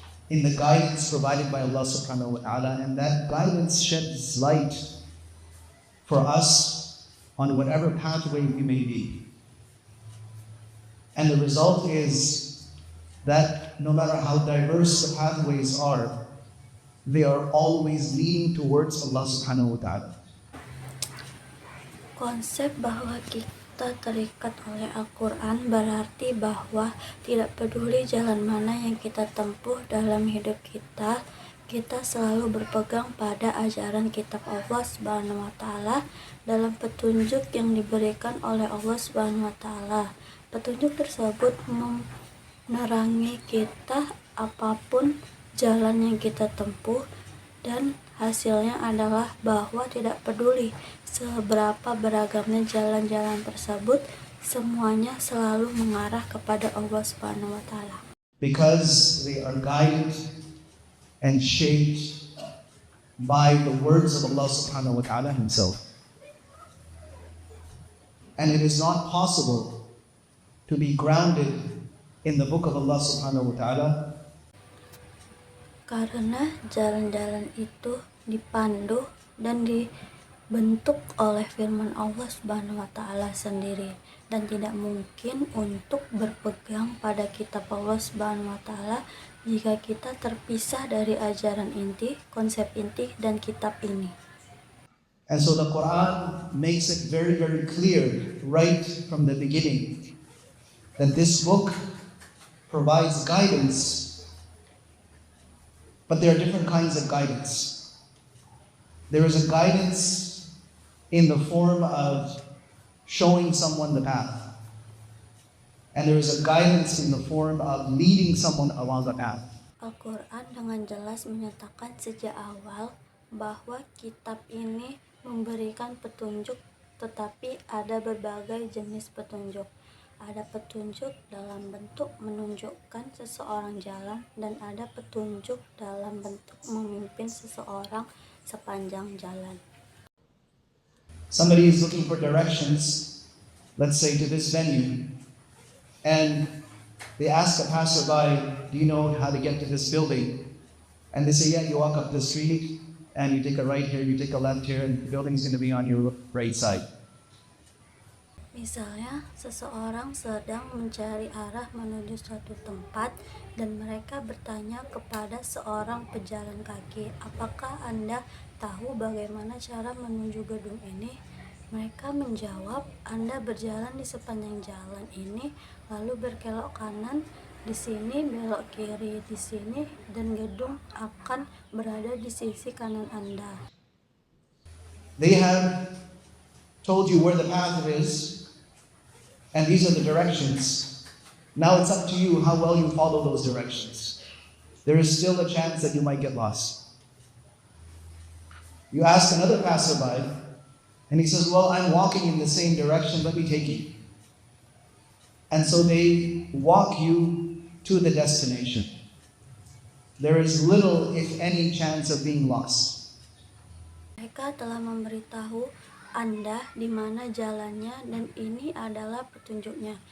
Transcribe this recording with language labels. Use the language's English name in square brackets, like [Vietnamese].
[English] in the guidance provided by Allah subhanahu wa ta'ala, and that guidance sheds light for us on whatever pathway we may be. And the result is that no matter how diverse the pathways are, they are always leading towards Allah subhanahu wa ta'ala. [Indonesian] Konsep bahwa kita terikat oleh Al-Quran berarti bahwa tidak peduli jalan mana yang kita tempuh dalam hidup kita, kita selalu berpegang pada ajaran kitab Allah Subhanahu wa Ta'ala dalam petunjuk yang diberikan oleh Allah Subhanahu wa Ta'ala. Petunjuk tersebut menerangi kita apapun jalan yang kita tempuh, dan hasilnya adalah bahwa tidak peduli seberapa beragamnya jalan-jalan tersebut, semuanya selalu mengarah kepada Allah Subhanahu wa Ta'ala. [English] Because they are guided and shaped by the words of Allah subhanahu wa ta'ala himself. And it is not possible to be grounded in the book of Allah subhanahu wa ta'ala [Indonesian] karena jalan-jalan itu dipandu dan dibentuk oleh firman Allah Subhanahu wa Ta'ala sendiri, dan tidak mungkin untuk berpegang pada kitab Allah Subhanahu wa Ta'ala jika kita terpisah dari ajaran inti, konsep inti, dan kitab ini. [English] And so the Quran makes it very, very clear right from the beginning that this book provides guidance, but there are different kinds of guidance. There is a guidance in the form of showing someone the path, and there is a guidance in the form of leading someone along the path. [Indonesian] Al-Quran dengan jelas menyatakan sejak awal bahwa kitab ini memberikan petunjuk, tetapi ada berbagai jenis petunjuk. Ada petunjuk dalam bentuk menunjukkan seseorang jalan, dan ada petunjuk dalam bentuk memimpin seseorang sepanjang jalan. [English] Somebody is looking for directions, let's say to this venue, and they ask a passerby, do you know how to get to this building? And they say, yeah, you walk up the street and you take a right here, you take a left here, and the building's going to be on your right side. [Indonesian] Misalnya, seseorang sedang mencari arah menuju suatu tempat dan mereka bertanya kepada seorang pejalan kaki, apakah Anda tahu bagaimana cara menuju gedung ini? Mereka menjawab, Anda berjalan di sepanjang jalan ini, lalu berkelok kanan di sini, belok kiri di sini, dan gedung akan berada di sisi kanan Anda. [English] They have told you where the path is, and these are the directions. Now it's up to you how well you follow those directions. There is still a chance that you might get lost. You ask another passerby, and he says, well, I'm walking in the same direction, let me take you. And so they walk you to the destination. There is little, if any, chance of being lost. [Indonesian] Mereka telah memberitahu Anda di mana jalannya, dan ini adalah petunjuknya.